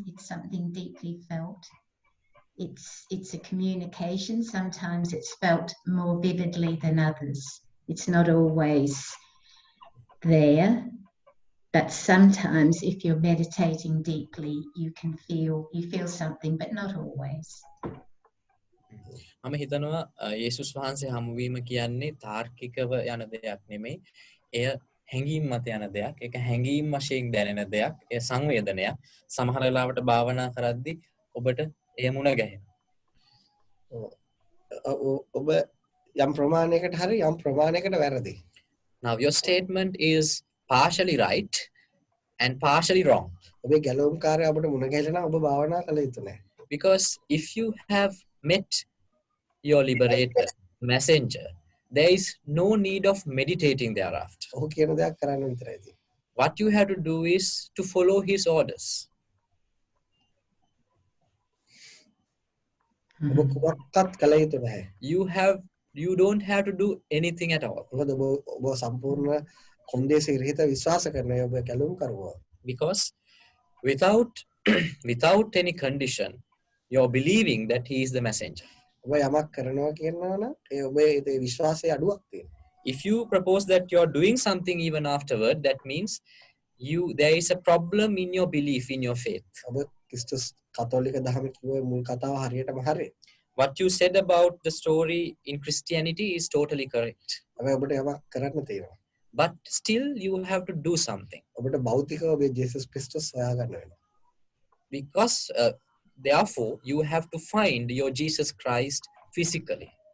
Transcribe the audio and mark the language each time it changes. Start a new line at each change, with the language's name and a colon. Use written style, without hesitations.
English: It's something deeply felt. It's a communication. Sometimes it's felt more vividly than others. It's not always there. But sometimes if you're meditating deeply, you feel something, but not always.
Sinhala: මම හිතනවා යේසුස් වහන්සේ හමුවීම කියන්නේ තාර්කිකව යන දෙයක් නෙමෙයි. එය හැඟීම් මත යන දෙයක්. ඒක හැඟීම් වශයෙන් දැනෙන දෙයක්. එය සංවේදනයක්. සමහර වෙලාවට භාවනා කරද්දී ඔබට එය මුණ ගැහෙනවා. ඔබ යම් ප්‍රමාණයකට හරි යම් ප්‍රමාණයකට වැරදි.
English: Now your statement is partially right and partially wrong.
Sinhala: ඔබේ ගැලවුම්කාරය අපිට මුණ ගැහිලා නම් ඔබ භාවනා කළ යුතු නැහැ.
English: Because if you have met your liberator, messenger, there is no need of meditating thereafter.
Sinhala: ඔහු කියන දේක් කරන්න විතරයි තියෙන්නේ.
English: What you have to do is to follow his orders.
Sinhala: ඔබ කුමක්වත් කළ යුතු නැහැ.
English: You don't have to do anything at all.
Sinhala: මොකද ඔබ සම්පූර්ණ කොන්දේසි රහිත විශ්වාස කරන ඔබ ගැලවුම් කරුවා.
English: Because without any condition, you're believing that he is the messenger.
Sinhala: ඔබ යමක් කරනවා කියනවා නම් ඔබේ ඒ විශ්වාසයේ අඩුවක් තියෙනවා.
English: If you propose that you're doing something even afterward, that means there is a problem in your belief, in your faith.
Sinhala: ඔබ ක්‍රිස්තුස් කතෝලික දහම කිව්වේ මුල් කතාව හරියටම හරි.
English: What you said about the story in Christianity is totally correct.
Sinhala: හැබැයි ඔබට යමක් කරන්න තියෙනවා.
English: But still you have to do something.
Sinhala: ඔබට භෞතිකව ඔබේ ජේසුස් ක්‍රිස්තුස් හොයාගන්න වෙනවා.
English: Because therefore you have to find your Jesus Christ physically.